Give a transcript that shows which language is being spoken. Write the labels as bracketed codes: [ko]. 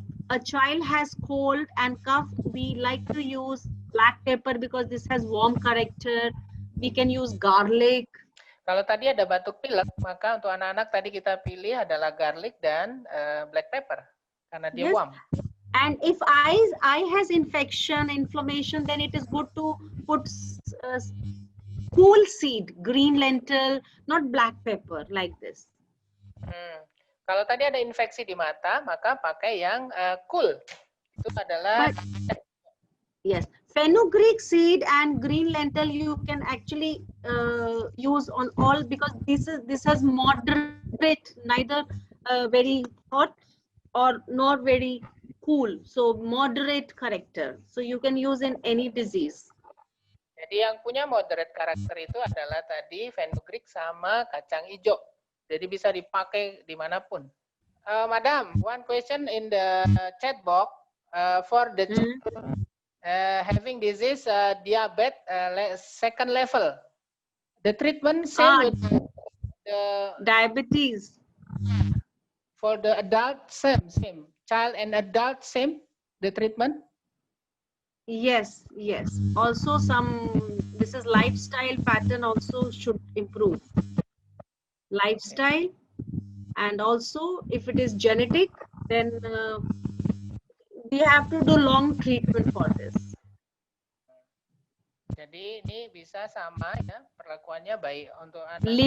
[en] a child has cold and cough, we like to use black pepper because this has warm character. We can use garlic. [id] Kalau tadi ada batuk pilek, maka untuk anak-anak tadi kita pilih adalah garlic dan black pepper karena dia [en] Yes. warm. And if eye has infection, inflammation, then it is good to put cool seed, green lentil, not black pepper like this. [id] Kalau tadi ada infeksi di mata, maka pakai yang cool. Itu adalah [en] yes, fenugreek seed and green lentil you can actually use on all, because this has moderate, neither very hot or nor very cool, so moderate character, so you can use in any disease. [id] Jadi yang punya moderate karakter itu adalah tadi fenugreek sama kacang hijau. Jadi bisa dipakai dimanapun. [en] Madam, one question in the chat box for the having disease diabetes second level. The treatment same with the diabetes. For the adult same. Child and adult same the treatment. Yes, yes. Also this is lifestyle pattern also should improve. Lifestyle, and also if it is genetic, then we have to do long treatment for this. [id] Jadi ini bisa sama ya perlakuannya baik untuk anak.